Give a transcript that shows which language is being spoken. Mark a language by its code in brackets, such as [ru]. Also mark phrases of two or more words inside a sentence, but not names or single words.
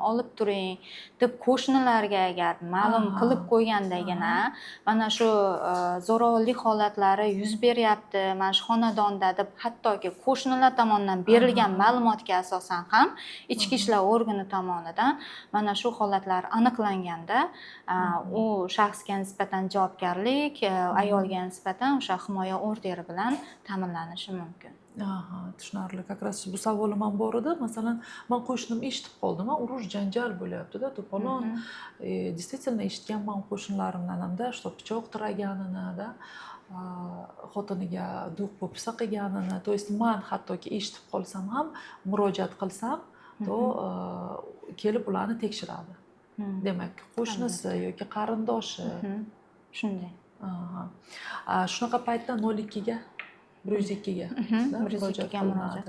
[uz] olib turing deb qo'shnilarga agar ma'lum qilib qo'ygandagina, mana shu zo'ravonlik holatlari yuz beryapti, mana shu xonadonda deb hattoki qo'shnilar tomonidan berilgan ma'lumotga asosan ham ichki ishlar organi tomonidan mana shu holatlar aniqlanganda, u shaxsga nisbatan javobgarlik, ayolga nisbatan o'sha himoya orderi bilan ta'minlanishi mumkin. Tushunarli. [ru] Как раз [uz] bu savolim ham bor edi. Masalan, men qo'shnim eshitib qoldim, urush janjal bo'lyapti-da, to'polon. Действительно eshitganman qo'shnilarimdan hamda, что pichoq tiraganini, da, xotiniga duq po'pisa qilganini. [ru] То есть [uz] men hattoki eshitib qolsam ham, murojaat qilsam, to kelib ularni tekshiradi. Demak, qo'shnisi yoki qarindoshi. Shunday. Shunaqa paytda 02 ga 102 ga murojaat qilinadi.